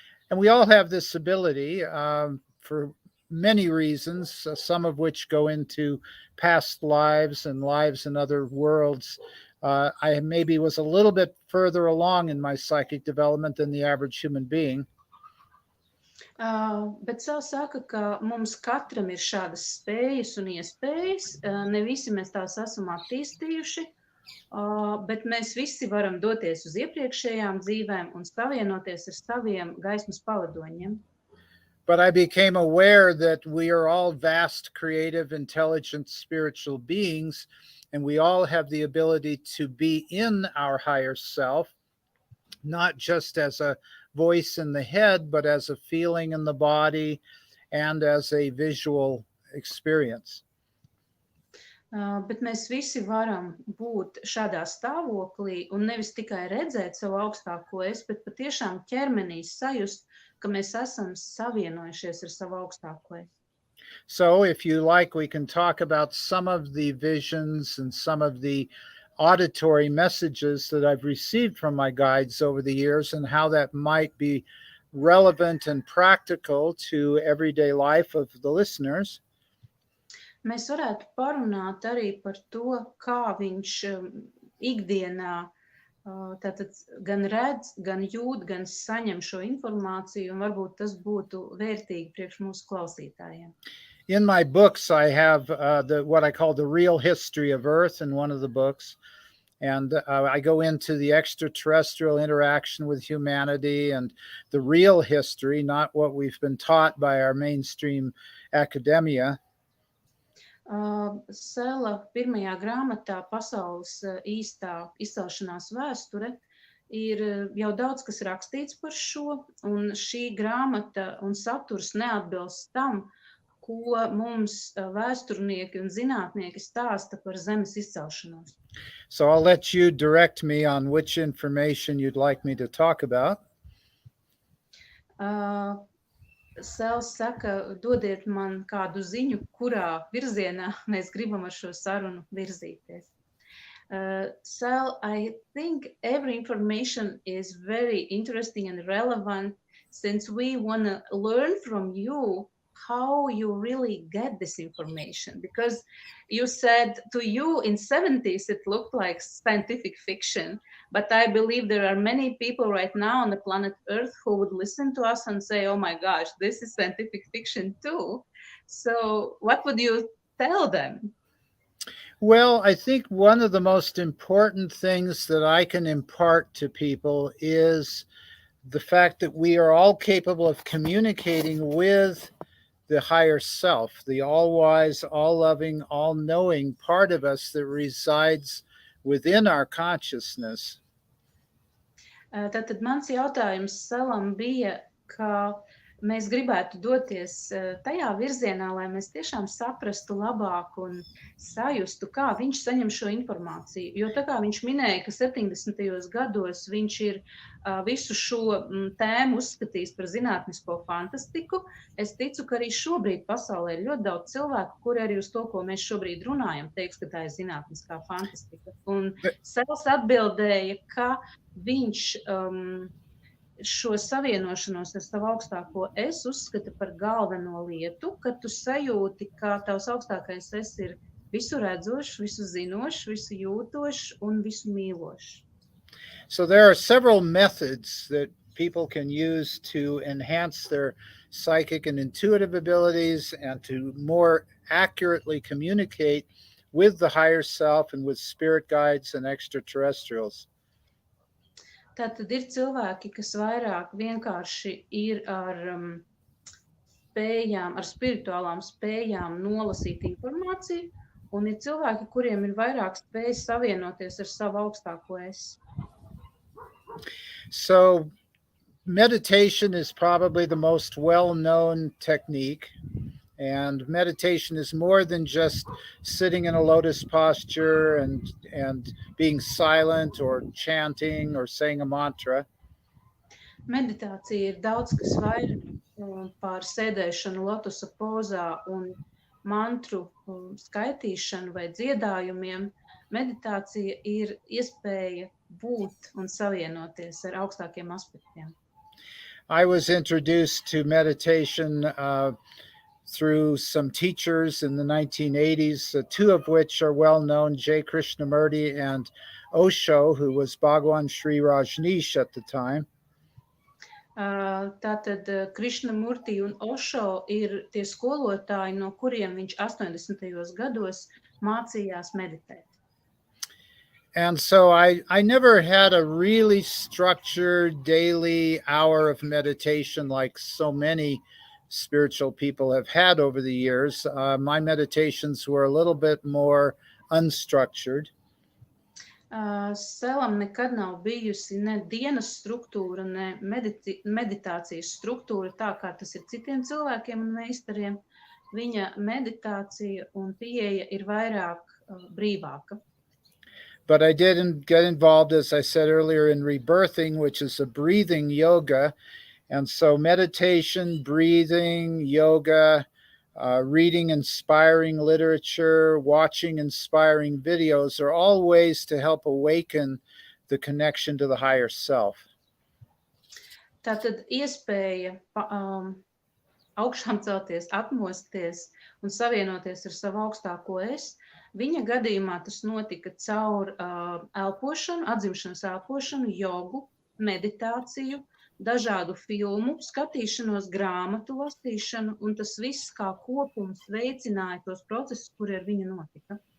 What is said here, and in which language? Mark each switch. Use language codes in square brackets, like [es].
[en] And we all have this ability for many reasons, some of which go into past lives and lives in other worlds. I maybe was a little bit further along in my psychic development than the average human being. [lv] Bet Sal saka, ka mums katram ir šādas spējas un iespējas, ne visi mēs tās esam attīstījuši, bet mēs visi varam doties uz iepriekšējām dzīvēm un savienoties ar saviem gaismas pavadoņiem. [en] But I became aware that we are all vast, creative, intelligent, spiritual beings, and we all have the ability to be in our higher self, not just as a voice in the head, but as a feeling in the body and as a visual experience. [lv] Bet mēs visi varam būt šādā stāvoklī un nevis tikai redzēt savu augstāko es, bet patiešām ķermenī sajust, ka mēs esam savienojušies ar savu augstāko es. [en] So if you like, we can talk about some of the visions and some of the auditory messages that I've received from my guides over the years and how that might be relevant and practical to everyday life of the listeners. [lv] Mēs varētu parunāt arī par to, kā viņš ikdienā tātad gan redz, gan jūt, gan saņem šo informāciju, un varbūt tas būtu vērtīgi priekš mūsu klausītājiem. [en] In my books, I have what I call the real history of Earth in one of the books. And I go into the extraterrestrial interaction with humanity and the real history, not what we've been taught by our mainstream academia. [lv] Sela pirmajā grāmatā Pasaules īstā izcelšanās vēsture ir jau daudz, kas rakstīts par šo, un šī grāmata un saturs neatbilst tam, ko mums vēsturnieki un zinātnieki stāsta par Zemes izcelšanos. [en] So I'll let you direct me on which information you'd like me to talk about. [lv] Sels saka, dodiet man kādu ziņu, kurā virzienā mēs gribam ar šo sarunu virzīties. [en] Sel, I think every information is very interesting and relevant since we want to learn from you how you really get this information, because you said to you in 70s it looked like scientific fiction, but I believe there are many people right now on the planet Earth who would listen to us and say, oh my gosh, this is scientific fiction too. So what would you tell them? Well, I think one of the most important things that I can impart to people is the fact that we are all capable of communicating with the higher self, the all-wise, all-loving, all-knowing part of us that resides within our consciousness. [lv] Tātad mans jautājums Salam bija, ka mēs gribētu doties tajā virzienā, lai mēs tiešām saprastu labāk un sajustu, kā viņš saņem šo informāciju. Jo tā kā viņš minēja, ka 70. gados viņš ir visu šo tēmu uzskatījis par zinātnisko fantastiku, es ticu, ka arī šobrīd pasaulē ir ļoti daudz cilvēku, kuri arī uz to, ko mēs šobrīd runājam, teiks, ka tā ir zinātniskā fantastika. Un Sels atbildēja, ka viņš šo savienošanos ar savu augstāko es uzskata par galveno lietu, ka tu sajūti, ka tavs augstākais es ir visu redzošs, visu zinošs, visu jūtošs un visu mīlošs. [en] So there are several methods that people can use to enhance their psychic and intuitive abilities and to more accurately communicate with the higher self and with spirit guides and extraterrestrials. [lv] Tātad ir cilvēki, kas vairāk vienkārši ir ar spējām, ar spirituālām spējām nolasīt informāciju, un ir cilvēki, kuriem ir vairāk spējas savienoties ar savu augstāko es. [en] So meditation is probably the most well-known technique. And meditation is more than just sitting in a lotus posture and being silent or chanting or saying a mantra. [lv] Meditācija ir daudz kas vairāk par sēdēšanu lotusa pozā un mantru skaitīšanu vai dziedājumiem. Meditācija ir iespēja būt un savienoties ar augstākiem aspektiem. [en] I was introduced to meditation through some teachers in the 1980s, two of which are well known, J. Krishnamurti and Osho, who was Bhagwan Sri Rajneesh at the time. [lv] Tātad Krishnamurti un Osho ir tie skolotāji, no kuriem viņš 80. gados mācījās meditēt. [en] And so I never had a really structured daily hour of meditation like so many spiritual people have had over the years. My meditations were a little bit more unstructured. [lv] Selam nekad nav bijusi ne dienas struktūra, ne meditācijas struktūra, tā kā tas ir citiem cilvēkiem un meistariem. Viņa meditācija un pieeja ir vairāk brīvāka. [en] But I did get involved, as I said earlier, in rebirthing, which is a breathing yoga. And so meditation, breathing, yoga, reading inspiring literature, watching inspiring videos are all ways to help awaken the connection to the higher self. [lv] Tātad iespēja augšām celties, atmosties un savienoties ar savu augstāko es. Viņa gadījumā tas notika caur elpošanu, atzimšanas elpošanu, jogu, meditāciju, dažādu filmu skatīšanos, grāmatu lasīšanu, un tas viss kā kopums veicināja tos procesus, kuri ar viņu notika.